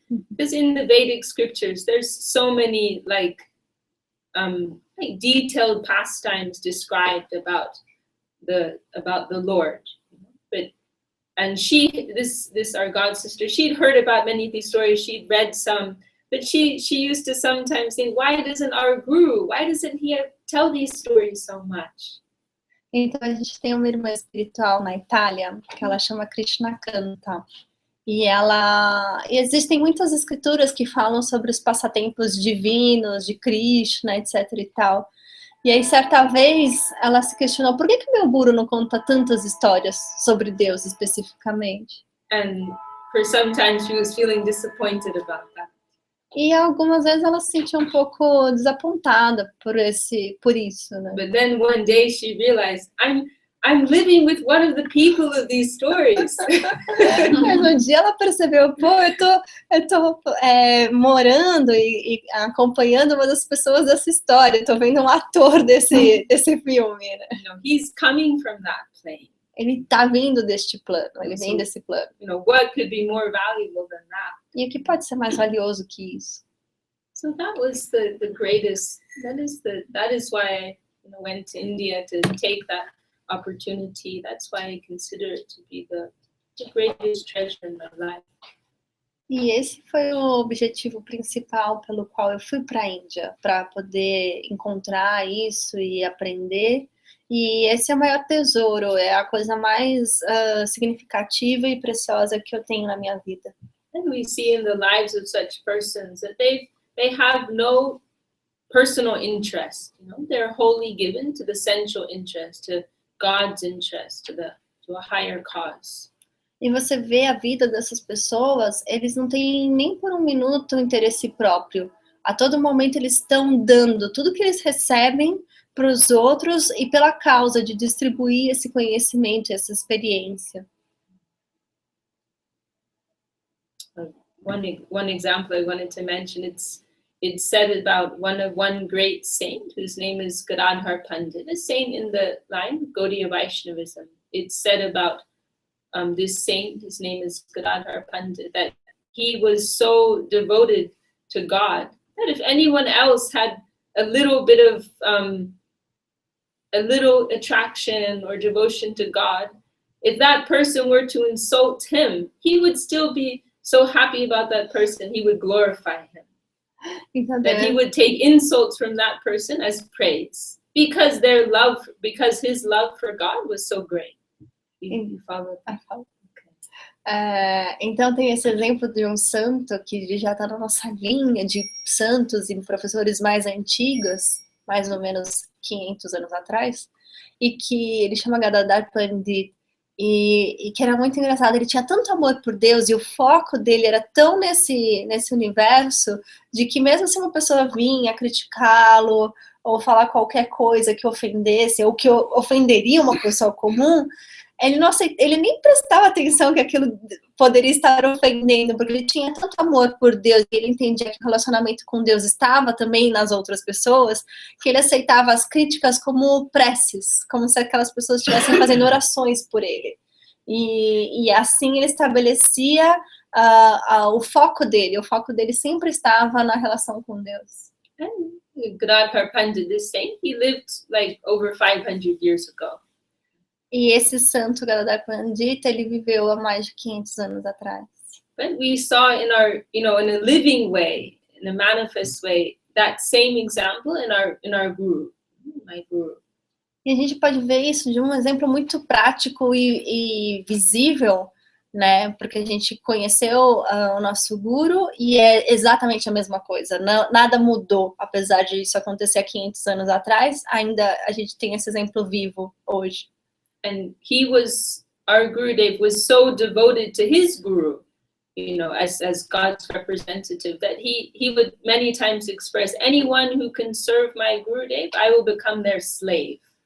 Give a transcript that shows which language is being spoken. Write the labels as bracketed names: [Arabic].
[English] Because in the Vedic scriptures, there's so many like detailed pastimes described about the Lord. And this our god sister, she'd heard about many of these stories, she'd read some, but she used to sometimes think, why doesn't he tell these stories so much? [Portuguese] Então a gente tem uma irmã espiritual na Itália, que ela chama Krishna Kanta. E existem muitas escrituras que falam sobre os passatempos divinos de Krishna, etc e tal. E aí, certa vez, ela se questionou, por que meu guru não conta tantas histórias sobre Deus especificamente? [English] And for some time she was feeling disappointed about that. [Portuguese] E algumas vezes ela se sentia um pouco desapontada por isso, né? [English] But then one day she realized, I'm living with one of the people of these stories. [Portuguese] Mas um dia ela percebeu, eu tô morando e acompanhando uma das pessoas dessa história, tô vendo um ator desse filme, né? [English] He's coming from that plane. [Portuguese] Ele tá vindo deste plano, ele vem desse plano. [English] What could be more valuable than that? [Portuguese] E o que pode ser mais valioso que isso? [English] So that was the greatest. That is why I went to India to take that opportunity. That's why I consider it to be the greatest treasure in my life. [Portuguese] E esse foi o objetivo principal pelo qual eu fui para a Índia, para poder encontrar isso e aprender. E esse é o maior tesouro, é a coisa mais significativa e preciosa que eu tenho na minha vida. [English] And we see in the lives of such persons that they have no personal interest. They're wholly given to the central interest, to God's interest, to a higher cause. [Portuguese] E você vê a vida dessas pessoas, eles não têm nem por um minuto interesse próprio. A todo momento eles estão dando tudo que eles recebem para os outros e pela causa de distribuir esse conhecimento, essa experiência. [English] One example I wanted to mention, it's said about one great saint whose name is Gadadhar Pandit, a saint in the line of Gaudiya Vaishnavism. It's said about this saint, his name is Gadadhar Pandit, that he was so devoted to God that if anyone else had a little bit of a little attraction or devotion to God, if that person were to insult him, he would still be so happy about that person, he would glorify him. That he would take insults from that person as praise because his love for God was so great. You follow? I follow. [Portuguese] Então tem esse exemplo de um santo que já está na nossa linha de santos e professores mais antigos, mais ou menos 500 anos atrás, e que ele chama Gadadhar Pandit, e que era muito engraçado, ele tinha tanto amor por Deus e o foco dele era tão nesse universo, de que mesmo se uma pessoa vinha criticá-lo ou falar qualquer coisa que ofendesse, ou que ofenderia uma pessoa comum, ele nem prestava atenção que aquilo poderia estar ofendendo, porque ele tinha tanto amor por Deus, e ele entendia que o relacionamento com Deus estava também nas outras pessoas, que ele aceitava as críticas como preces, como se aquelas pessoas estivessem fazendo orações por ele. E assim ele estabelecia o foco dele sempre estava na relação com Deus. [English] Gadadhar Pandit, this saint, he lived like over 500 years ago. [Portuguese] E esse santo Gadadhar Pandita, ele viveu há mais de 500 anos atrás. [English] But we saw in our, in a living way, in a manifest way, that same example in our guru, my guru. [Portuguese] E a gente pode ver isso de um exemplo muito prático e visível, né? Porque a gente conheceu o nosso guru e é exatamente a mesma coisa. Não, nada mudou, apesar de isso acontecer há 500 anos atrás, ainda a gente tem esse exemplo vivo hoje. [English] And our Gurudev was so devoted to his guru, as God's representative, that he would many times express, anyone who can serve my Gurudev, I will become their slave.